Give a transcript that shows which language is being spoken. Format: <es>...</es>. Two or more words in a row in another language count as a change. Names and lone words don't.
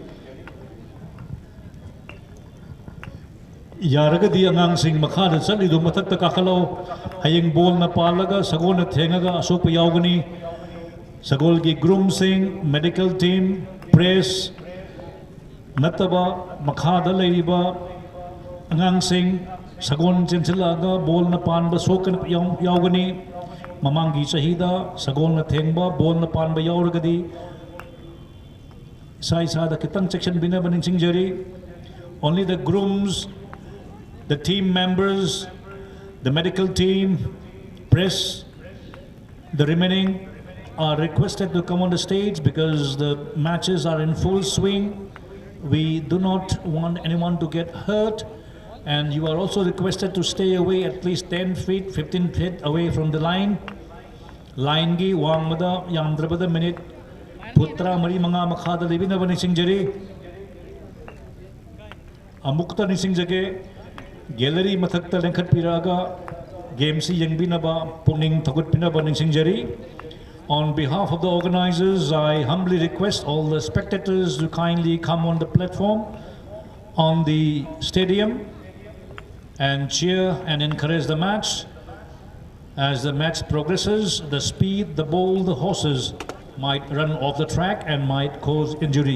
<mni>yaragadi angang sing makhada chalidu mathakta kakhalo hayeng bol na palaga sagon na thengaga asok yawgani sagol gi groom sing medical team press nataba makhada leiba angang sing sagon chenchilaga bol na panba sokan yawgani mamangi chahida sagon na thengba bol na panba yawragadi sai sada kitang section binaba ningsing jari</mni> <en>only the grooms, the team members, the medical team, press, the remaining are requested to come on the stage because the matches are in full swing. We do not want anyone to get hurt, and you are also requested to stay away at least 10 feet, 15 feet away from the line.</en> <mni>Line gi wangmada yamdrabada minute putra mari mga makhada libina ba ningsing jari amukta ningsing jage gallery mathakta lengkhat piraga game si yangbinaba puning thagut pinaba ningsing jari.</mni> <en>On behalf of the organizers, I humbly request all the spectators to kindly come on the platform on the stadium and cheer and encourage the match. As the match progresses, the speed, the ball, the horses might run off the track and might cause injury.</en>